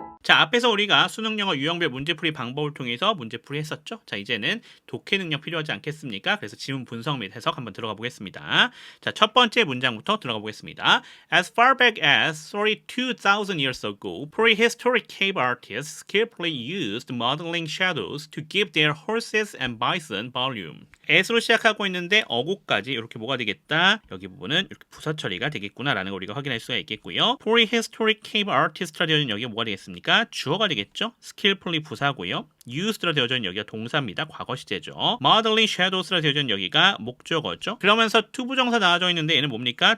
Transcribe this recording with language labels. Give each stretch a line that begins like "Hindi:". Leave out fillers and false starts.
Korean: 자, 앞에서 우리가 수능 영어 유형별 문제풀이 방법을 통해서 문제풀이 했었죠. 자, 이제는 독해 능력 필요하지 않겠습니까? 그래서 지문 분석 및 해석 한번 들어가 보겠습니다. 자, 첫 번째 문장부터 들어가 보겠습니다.
English: As far back as 32,000 years ago, prehistoric cave artists skillfully used modeling shadows to give their horses and bison volume.
Korean: as로 시작하고 있는데 어구까지 이렇게 뭐가 되겠다? 여기 부분은 이렇게 부사 처리가 되겠구나라는 걸 우리가 확인할 수가 있겠고요.
English: prehistoric cave artist
Korean: 라 되어 있는 여기가 뭐가 되겠습니까? 주어가 되겠죠. skillfully 부사고요. used라 되어져 있는 여기가 동사입니다. 과거 시제죠.
English: modeling shadows
Korean: 라 되어져 있는 여기가 목적어죠. 그러면서 투부정사 나와져 있는데 얘는 뭡니까?